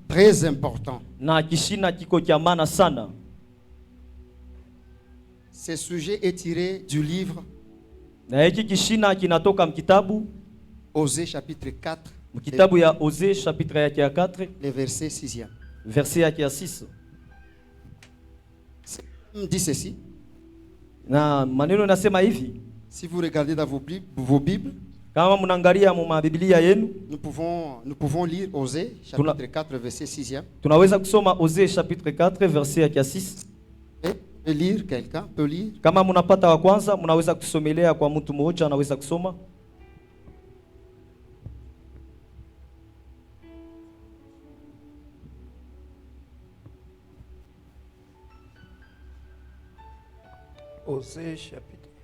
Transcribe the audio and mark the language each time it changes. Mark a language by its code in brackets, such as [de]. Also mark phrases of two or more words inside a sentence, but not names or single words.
[fr] très important. [sw] na kishina kiko cha maana sana. [fr] Ce sujet est tiré du livre [sw] Na hiki kishina kinatoka mkitabu [fr] Osée chapitre 4, [sw] mkitabu ya Osée chapitre yake ya 4 [fr] le verset 6e. [sw] verset yake ya 6. [fr] Il dit ceci. [sw] Na maneno nasema hivi, [fr] Si vous regardez dans vos Bibles, [sw] kama mnaangalia mu Biblia yenu, [fr] nous pouvons lire Osée chapitre 4, verset 6e. [sw] tunaweza kusoma Osée chapitre 4 verset yake ya 6. [fr] Et lire, quelqu'un peut lire. [sw] Kama mnapata wa kwanza, mnaweza kusomelea kwa mtu mmoja anaweza kusoma. [fr] Osée chapitre.